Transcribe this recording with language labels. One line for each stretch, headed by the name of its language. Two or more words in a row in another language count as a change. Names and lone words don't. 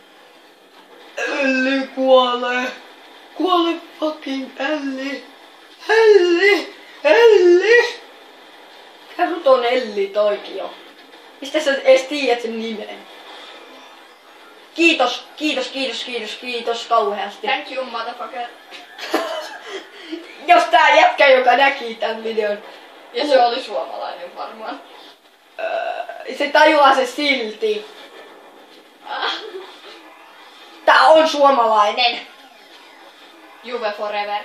Finnish: Elli kuolee. Kuole fucking Elli. Elli. Mikä sut on Elli toikin jo? Mistä sä edes tiedät sen nimen? Kiitos kauheasti.
English: Thank you, motherfucker.
Finnish: Jos tää jätkä, joka näki tän videon. Ja se oli suomalainen varmaan. Se tajuaa se silti. Tää on suomalainen. Juve forever.